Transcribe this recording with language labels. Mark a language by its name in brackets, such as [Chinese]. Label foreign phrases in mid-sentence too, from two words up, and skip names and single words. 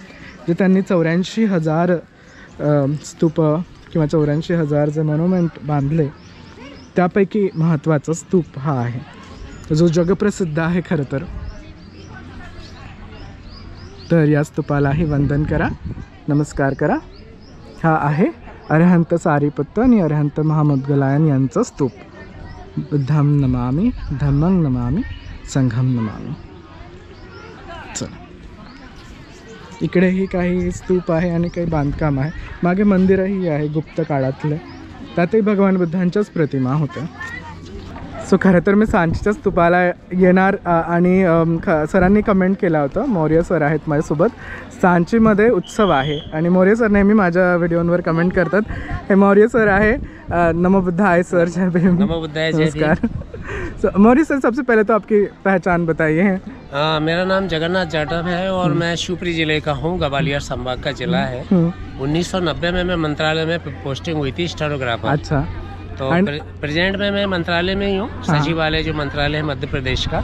[Marathi] जे त्यांनी 84,000 स्तूप किंवा 84,000 जे मॉन्युमेंट बांधले त्यापैकी महत्त्वाचा स्तूप हा आहे जो जगप्रसिद्ध आहे खरं तर. तर या स्तूपालाही वंदन करा, नमस्कार करा. हा आहे अरहंत सारीपुत्त आणि अरहंत महामोदगलायन यांचं स्तूप. [Pali] बुद्धं नमामि, धम्मं नमामि, संघं नमामि. [Marathi] चला, इकडेही काही स्तूप आहे आणि काही बांधकाम आहे. मागे मंदिरही आहे गुप्त काळातले, त्यातही भगवान बुद्धांच्याच प्रतिमा होत्या. सो खरं तर मी सांचीच्या स्तूपाला येणार आणि सरांनी कमेंट केला होता, मौर्य सर आहेत माझ्यासोबत, सांचीमध्ये उत्सव आहे. आणि मौर्य सर नेहमी माझ्या व्हिडिओवर कमेंट करतात. हे मौर्य सर आहे. [Pali] नमो बुद्धाय [Marathi] सर, जय भीम. [Pali] नमो बुद्धाय, [Marathi] जय भीम. नमस्कार. [Hindi] मौर्य सर, सबसे पहले तो आपकी पहचान बताइए. मेरा नाम जगन्नाथ जाटव है और मैं शिवपुरी जिले का हूँ. ग्वालियर संभाग का जिला है. 1990 में मैं मंत्रालय में पोस्टिंग हुई थी स्टेनोग्राफर. अच्छा. तो प्रेजेंट में मैं मंत्रालय में ही हूँ, सचिवालय जो मंत्रालय है मध्य प्रदेश का.